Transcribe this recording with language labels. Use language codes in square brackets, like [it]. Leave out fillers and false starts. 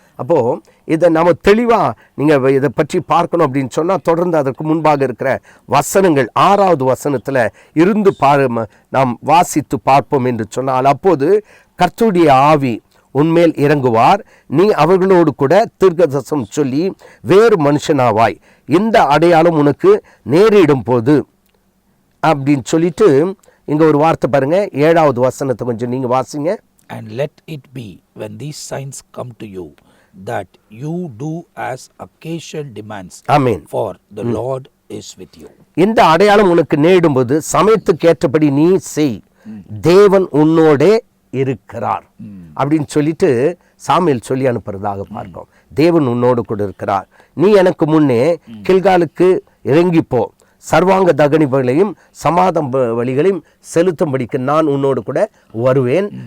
[ta] அப்போ இதை நம்ம தெளிவா நீங்க இதை பற்றி பார்க்கணும் அப்படின்னு சொன்னா, தொடர்ந்து அதற்கு முன்பாக இருக்கிற வசனங்கள் 6வது வசனத்துல இருந்து நாம் வாசித்து பார்ப்போம் என்று சொன்னால், அப்போது கர்த்தருடைய ஆவி உன்மேல் இறங்குவார், நீ அவர்களோடு கூட தீர்க்கதரிசனம் சொல்லி வேறு மனுஷனாவாய், இந்த அடையாளம் உனக்கு நேரிடும் போது அப்படின்னு சொல்லிட்டு இங்க ஒரு வார்த்தை பாருங்க. 7வது வசனத்தை கொஞ்சம் நீங்க வாசிங்க. [en] And let it be when these signs come to you that you do as occasion demands. Amen. For the Lord is with you. [ta] இந்த அடையாளம் உனக்கு நேரிடும்போது சமயத்துக்கு ஏற்றபடி நீ செய், தேவன் உன்னோடே இருக்கிறார் அப்படின்னு சொல்லிட்டு சாமுவேல் சொல்லி அனுப்புறதாக பார்க்கிறோம். தேவன் உன்னோடு கூட இருக்கிறார். நீ எனக்கு முன்னே கில்காலுக்கு இறங்கிப்போ, சர்வாங்க தகனி பலிகளையும் சமாதான பலிகளையும் செலுத்தும்படிக்கு நான் உன்னோடு கூட வருவேன்.